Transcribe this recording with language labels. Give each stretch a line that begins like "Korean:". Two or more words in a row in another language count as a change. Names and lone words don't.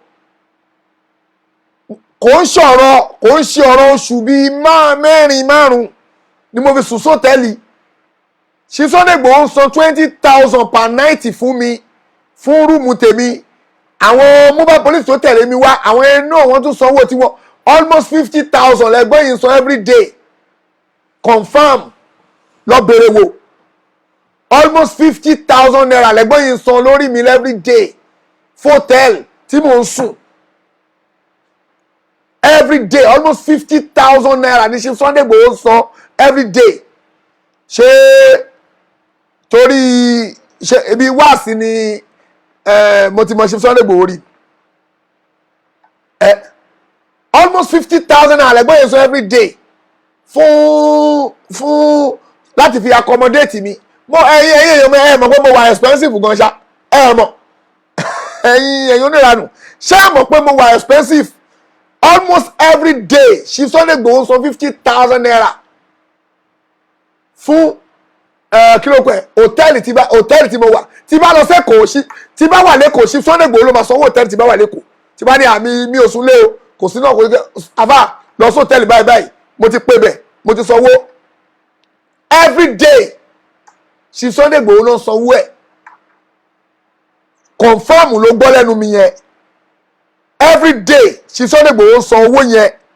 Yoruba: kò ń ṣe ọ̀rọ̀ oṣù bíi mẹ́rin márùn ni mo fi sùn sọ́tẹ́ẹ̀lì ṣe Sunday Igboho ń san 20,000
English: per night
Yoruba: fún mi fún rúùmù tèmi àwọn
English: mobile police
Yoruba: tó tẹ̀lé mi wá àwọn ẹnu wọn tún sanwó tiwọn almost 50,000 lẹ́gbọ́n yìí ń san
English: every day
Yoruba: confam lọ bèrè wò almost 50,000 naira lẹ́gbọ́n yìí ń san lórí mi
English: every day
Yoruba: fọ́tẹ́ẹ̀lì tí mò ń sùn
English: every day almost
Yoruba: 50,000 naira ní ṣe Sunday Igboho san
English: every day
Yoruba: ṣé torí ṣe ibi wáàsí ni mo ti mọ ṣe Sunday Igboho rí almost 50,000 naira lẹ́gbọ́n yìí ń san
English: every day
Yoruba: fún láti fi accommodate mi mo ẹ̀yin mọ̀ pé mo wà expensive gan ṣá mọ̀ ẹ̀yin oníranù ṣé mọ̀ pé mo wà expensive
English: almost every day
Yoruba: Chief Sunday Igboho san 50,000 naira fún kí ló pẹ́ hòtẹ́ẹ̀lì tí mo wà tí bá lọ sẹ́kọ̀ọ́ tí bá wà lẹ́kọ̀ọ́ Chief Sunday Igboho ló máa sanwó hòtẹ́ẹ̀lì tí bá wà lẹ́kọ̀ọ́ tí bá ní àmì mi ò sún lé o kò sí náà kò sí àfà lọ sí hòtẹ́ẹ̀lì báyìí mo ti pè bẹ̀ mo ti sanwó
English: every day
Yoruba: Chief Sunday Igboho ló ń sanwó ẹ̀ confam ló gbọ́ lẹ́nu mi yẹn
English: every day
Yoruba: Chief Sunday Igboho ń san owó yẹn